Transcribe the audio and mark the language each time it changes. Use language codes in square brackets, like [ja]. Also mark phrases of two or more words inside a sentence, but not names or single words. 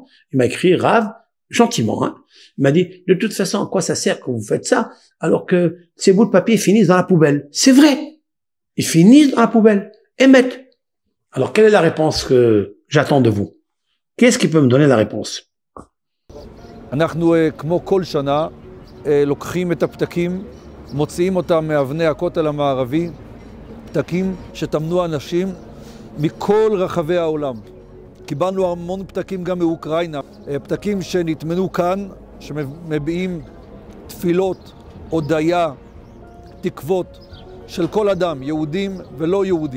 [fr] Il m'a écrit Rav, gentiment, hein. Il m'a dit, de toute façon, à quoi ça sert que vous faites ça alors que ces bouts de papier finissent dans la poubelle? C'est vrai. Ils finissent dans la poubelle. Émettent. Alors, quelle est la réponse que j'attends de vous? Qu'est-ce qui peut me donner la réponse? [he] אנחנו כמו כל שנה לוקחים את הפתקים, מוציאים אותם מאבני הכותל המערבי, פתקים שטמנו אנשים מכל רחבי העולם. קיבלנו המון פתקים גם מאוקראינה, פתקים שנטמנו כאן, שמביעים תפילות, הודיה, תקוות של כל אדם, יהודים ולא יהודים.